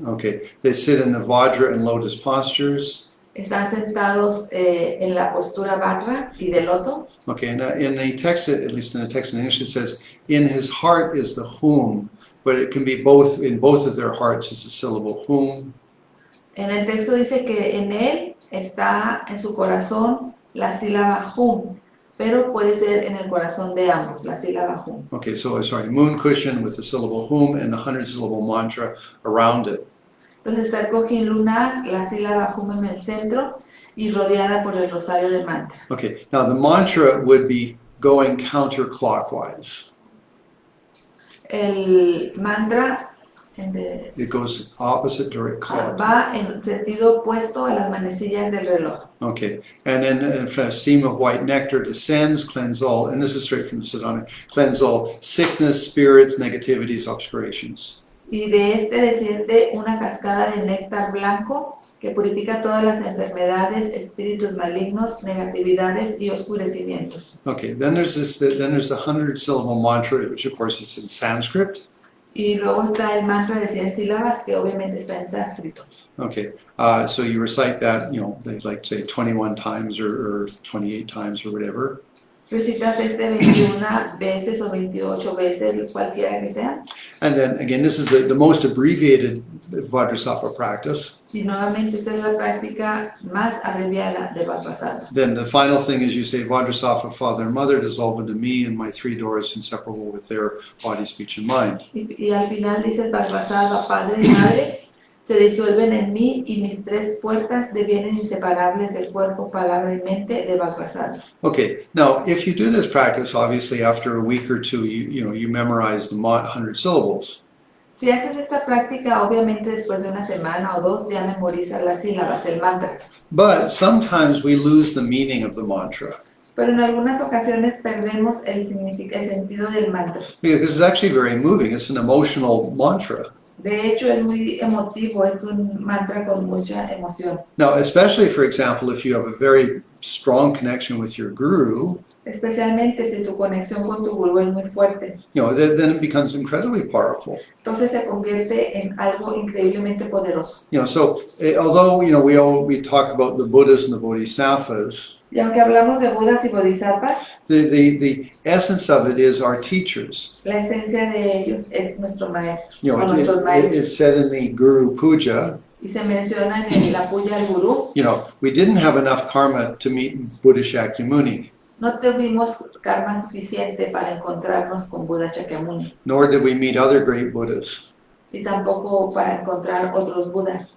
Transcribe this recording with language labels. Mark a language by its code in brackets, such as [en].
[en] Okay, they sit in the Vajra and lotus postures. [es] Están sentados en la postura barra y de loto. [en] Okay, and in the text, at least in the text in English, it says, in his heart is the hum, but it can be both, in both of their hearts is the syllable hum. [es] En el texto dice que en él está en su corazón la sílaba hum, pero puede ser en el corazón de ambos, la sílaba hum. [en] Okay, so sorry, moon cushion with the syllable hum and the 100-syllable mantra around it. [es] Entonces está el cojín lunar, la sílaba hum en el centro y rodeada por el rosario de mantra. [en] Okay, now the mantra would be going counterclockwise. [es] El mantra [en] It goes opposite direct clock. [es] va en sentido opuesto a las manecillas del reloj. [en] Okay, and then a stream of white nectar descends, cleanse all, and this is straight from the Siddhana, cleanse all sickness, spirits, negativities, obscurations. [es] Y de este desciende una cascada de néctar blanco que purifica todas las enfermedades, espíritus malignos, negatividades y oscurecimientos. [en] Okay, then there's the 100-syllable mantra, which of course is in Sanskrit. [es] Y luego está el mantra de 100 sílabas que obviamente está en sánscrito. [en] Okay, so you recite that, they like say 21 times or 28 times or whatever. [es] Recitas este 21 veces o 28 veces, cualquiera que sea. [en] And then again, this is the most abbreviated Vajrasattva practice. [es] Y nuevamente esta es la práctica más abreviada de Vajrasattva. [en] Then the final thing is you say Vajrasattva, father and mother, dissolve into me and my 3 doors inseparable with their body, speech, and mind. [es] Y al final dices Vajrasattva, padre y madre, se disuelven en mí y mis 3 puertas devienen inseparables del cuerpo, palabra y mente de Vajrasattva. [en] Okay, now if you do this practice, obviously after a week or two, you memorize the 100 syllables. [es] Si haces esta práctica, obviamente después de una semana o 2 ya memorizas las sílabas, el mantra. [en] But sometimes we lose the meaning of the mantra. [es] Pero en algunas ocasiones perdemos el sentido del mantra. [en] Because it's actually very moving. It's an emotional mantra. [es] De hecho, es muy emotivo, es un mantra con mucha emoción. [en] Now, especially, for example, if you have a very strong connection with your guru, [es] Especialmente si tu conexión con tu gurú es muy fuerte. [en] then it becomes incredibly powerful. [es] Entonces se convierte en algo increíblemente poderoso. [en] So although, we talk about the Buddhas and the Bodhisattvas, [es] Y aunque hablamos de Budas y Bodhisattvas, [en] the essence of it is our teachers. [es] la esencia de ellos es nuestro maestro, o nuestros [en] It, [es] maestros. [en] it's said in the Guru Puja, [es] Y se menciona en la puya al gurú, [en] we didn't have enough karma to meet Buddha Shakyamuni, [es] no tuvimos karma suficiente para encontrarnos con Buda Shakyamuni, [en] nor did we meet other great Buddhas. [es] y tampoco para encontrar otros Budas,